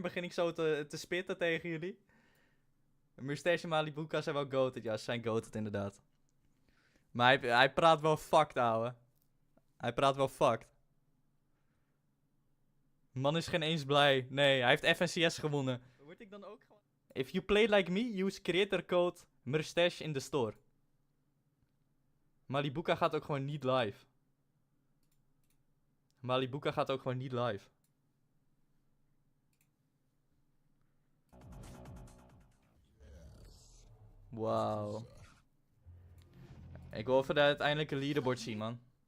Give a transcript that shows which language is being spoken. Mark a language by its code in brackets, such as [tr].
[nl] Begin ik zo te spitten tegen jullie? Mustache en Malabuka zijn wel goated. Ja, ze zijn goated inderdaad. Maar hij praat wel fucked, ouwe. Hij praat wel fucked. Man is geen eens blij. Nee, hij heeft FNCS gewonnen. Word ik dan ook gewoon... [en] If you play like me, use creator code Mustache in the store. [nl] Malibuka gaat ook gewoon niet live. Malibuka gaat ook gewoon niet live. Wauw. Ik wil even de uiteindelijke leaderboard zien, man.